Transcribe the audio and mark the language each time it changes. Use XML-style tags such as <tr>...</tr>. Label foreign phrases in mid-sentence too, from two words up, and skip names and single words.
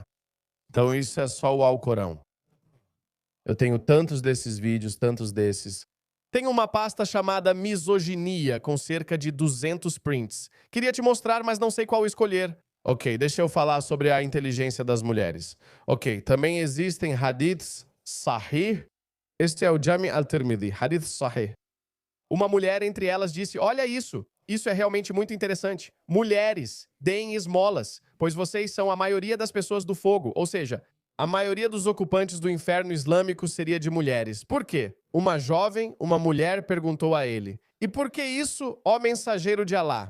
<pt>Então isso é só o Alcorão. Eu tenho tantos desses vídeos, tantos desses. Tem uma pasta chamada Misoginia, com cerca de 200 prints. Queria te mostrar, mas não sei qual escolher. Ok, deixa eu falar sobre a inteligência das mulheres. Ok, também existem</pt> <ar>أحاديث صحيح.</ar> <pt>Este é o Jami al-Tirmidhi,</pt> <ar>حديث صحيح.</ar> <pt>Uma mulher entre elas disse, olha isso é realmente muito interessante. Mulheres, deem esmolas, pois vocês são a maioria das pessoas do fogo, ou seja, a maioria dos ocupantes do inferno islâmico seria de mulheres. Por quê? Uma jovem, uma mulher, perguntou a ele. E por que isso, ó mensageiro de Alá?</pt>